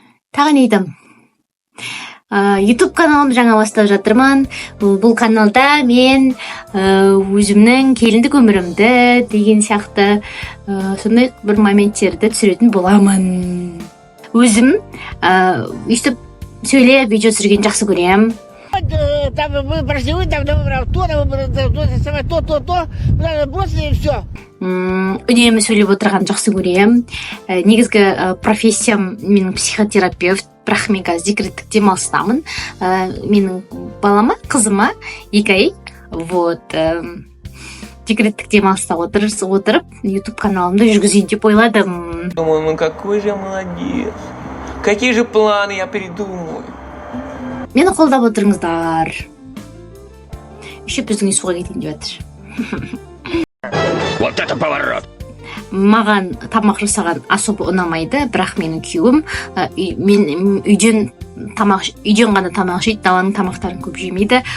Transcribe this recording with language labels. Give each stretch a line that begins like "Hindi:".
Kazakh: Тағы не айтам? YouTube каналымды жаңа бастап жатырмын. Бұл каналда мен өзімнің келіндік өмірімді деген сияқты сондай бір моменттерді түсіретін боламын. Өзім өйстіп сөйлеп видео түсіргенді жақсы көремін.
Russian: Там выбросили, бросили и все.
Kazakh: Үнемі сөйлеп отырған жақсы көремін. Негізгі профессиям менің психотерапевт, бірақ мен қазір декреттік демалыстамын. Менің балама, қызыма 2 ай, декреттік демалыста отырып, YouTube каналымды жүргізейін деп ойладым.
Russian: Думаю, ну какой же молодец. Какие же планы я придумаю.
Kazakh: Мені қолдап отырыңыздар. Еще біздің үй суға кетейін деп жатыр.
Russian: Вот это поворот!
Kazakh: Маған тамақ жасаған особо ұнамайды, бірақ менің күйеуім мен үйден ғана тамақ жейді, даланың тамақтарын көп жемейді.